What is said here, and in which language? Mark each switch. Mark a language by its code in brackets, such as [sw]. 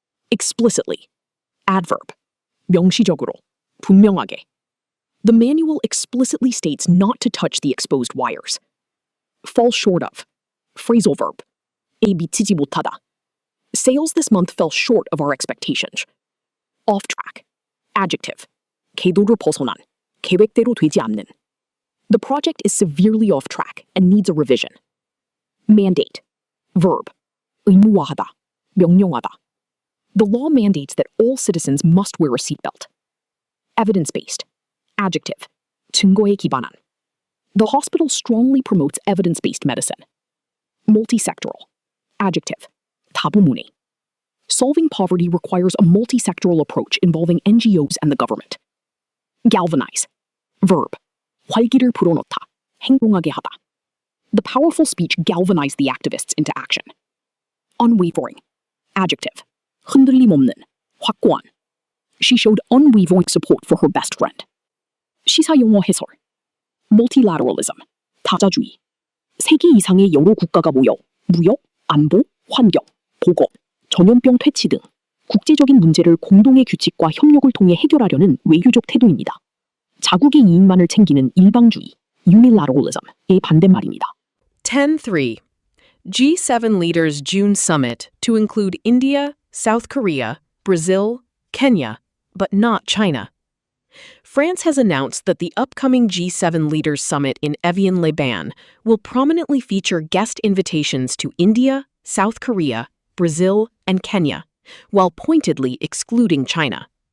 [en] Explicitly. Adverb. [ko] 명시적으로. 분명하게. [en] The manual explicitly states not to touch the exposed wires. Fall short of. Phrasal verb. [ko] 에 미치지 못하다. [en] Sales this month fell short of our expectations. Off track. Adjective. [ko] 궤도를 벗어난, 계획대로 되지 않는. [en] The project is severely off track and needs a revision. Mandate. Verb. [ko] 의무화하다, 명령하다. [en] The law mandates that all citizens must wear a seatbelt. Evidence-based. Adjective. [ko] 증거에 기반한. [en] The hospital strongly promotes evidence-based medicine. Multisectoral. Adjective. [ko] 다부문의. [en] Solving poverty requires a multi-sectoral approach involving NGOs and the government. Galvanize. Verb. [ko] 활기를 불어넣다, 행동하게 하다. [en] The powerful speech galvanized the activists into action. Unwavering. Adjective. [ko] 흔들림 없는, 확고한. [en] She showed unwavering support for her best friend. [ko] 시사용어 해설. Multilateralism. 다자주의. 세계 이상의 여러 국가가 모여 무역, 안보, 환경, 보건, 전염병 퇴치 등 국제적인 문제를 공동의 규칙과 협력을 통해 해결하려는 외교적 태도입니다. 자국의 이익만을 챙기는 일방주의, unilateralism의 반대말입니다. [en] 10.3. G7 leaders June summit to include India, South Korea, Brazil, Kenya, but not China. France has announced that the upcoming G7 leaders summit in Evian-les-Bains will prominently feature guest invitations to India, South Korea, Brazil, and Kenya, while pointedly excluding China.